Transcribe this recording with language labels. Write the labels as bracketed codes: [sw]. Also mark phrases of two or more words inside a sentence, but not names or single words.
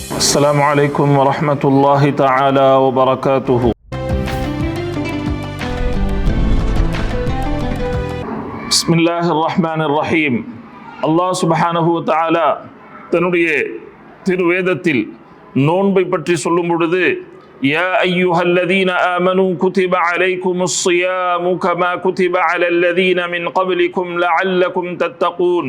[ar] السلام عليكم ورحمة الله تعالى وبركاته. بسم الله الرحمن الرحيم. [ta] அல்லாஹ் [ar] سبحانه وتعالى [ta] தன்னுடைய திருவேதத்தில் நோன்பை பற்றி சொல்லும் பொழுது [ar] يا أيها الذين آمنوا كتب عليكم الصيام كما كتب على الذين من قبلكم لعلكم تتقون.